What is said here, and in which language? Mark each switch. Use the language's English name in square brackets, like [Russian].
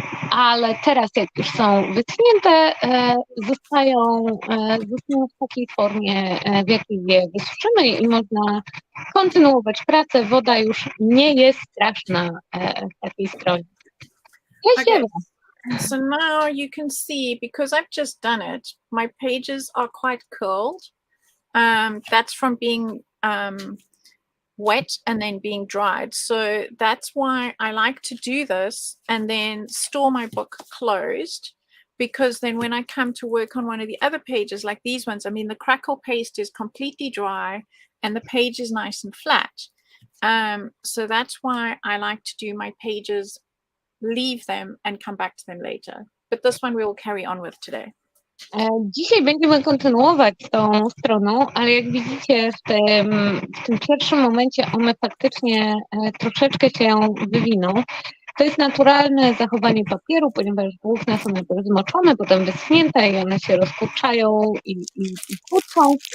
[Polish] Ale teraz, jak już są wyschnięte, zostają w takiej formie, w jakiej je wysuszymy i można kontynuować pracę. Woda już nie jest straszna w takiej stronie. [English] Okay. So now you can see, because I've just done it, my pages are quite curled. That's from being wet and then being dried. So that's why I like to do this and then store my book closed, because then when I come to work on one of the other pages, like these ones, I mean, the crackle paste is completely dry and the page is nice and flat. So that's why I like to do my pages, leave them and come back to them later. But this one we will carry on with today. [Polish] Dzisiaj będziemy kontynuować tą stroną, ale jak widzicie w tym pierwszym momencie one faktycznie troszeczkę się wywiną. To jest naturalne zachowanie papieru, ponieważ włókna są najpierw zmoczone, potem wyschnięte i one się rozkurczają i kurczą.